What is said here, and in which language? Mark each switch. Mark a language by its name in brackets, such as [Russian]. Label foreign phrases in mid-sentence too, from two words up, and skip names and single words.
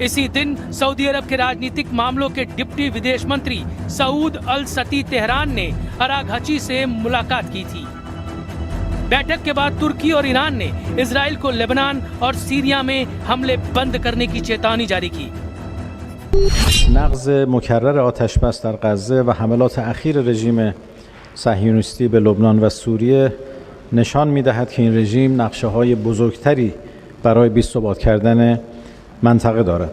[Hindi] इसी दिन सऊदी अरब के राजनीतिक मामलों के डिप्टी विदेश मंत्री सऊद अल सती तेहरान ने अरागची से मुलाकात की थी। बैठक के बाद तुर्की और ईरान ने इजराइल को लेबनान और सीरिया में हमले बंद करने की चेतावनी जारी की। [Persian] نقض مکرر آتش بس در غزه و حملات اخیر رژیم صهیونیستی به لبنان و سوریه نشان می‌دهد که این رژیم نقشه‌های بزرگتری برای بی‌ثبات کردن منطقه دارد.